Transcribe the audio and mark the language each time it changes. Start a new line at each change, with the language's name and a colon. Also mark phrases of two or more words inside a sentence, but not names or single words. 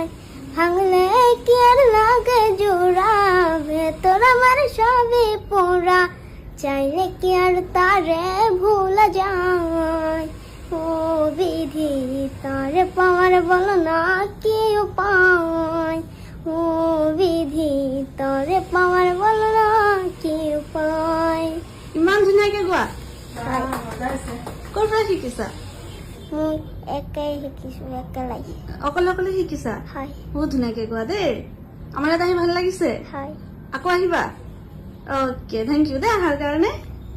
Bangla: ভাঙলে কি আর লাগে জোড়া, ভেতর আমার সবই পোড়া, চাইলে কি আর তারে ভুলা যায়। ও বিধি তারে পাওয়ার বলো না কি উপায়, ও বিধি তারে পাওয়ার বলো না কি উপায়।
Assamese: ইমান ধুনীয়াকে গোৱা। হয়। ক'ৰ পৰা শিকিছা? মই একাই শিকিছো, একেলাই। অকলে অকলে শিকিছা? হয়। বহুত ধুনীয়াকে গোৱা দেই। আমাৰ ইয়াত আহি ভাল লাগিছে। হয়। আকৌ আহিবা? অ'কে,
English: thank you
Assamese: দেই অহাৰ কাৰণে।